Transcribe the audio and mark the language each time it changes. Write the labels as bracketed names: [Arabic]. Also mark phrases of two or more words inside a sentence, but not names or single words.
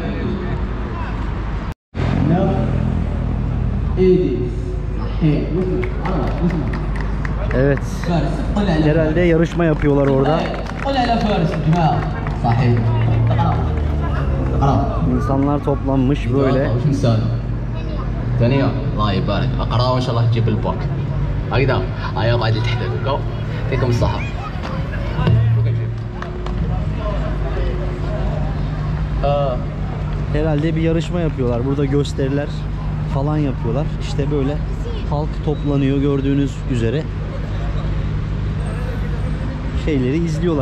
[Turkish] Evet. Herhalde yarışma yapıyorlar orada. İnsanlar toplanmış böyle. [Arabic] ثانية الله يبارك اقرا وان شاء الله تجيب الباك هكذا هيا قاعد تحت جو يعطيكم الصحة. [Turkish] Herhalde bir yarışma yapıyorlar. Burada gösteriler falan yapıyorlar. İşte böyle halk toplanıyor gördüğünüz üzere. Şeyleri izliyorlar.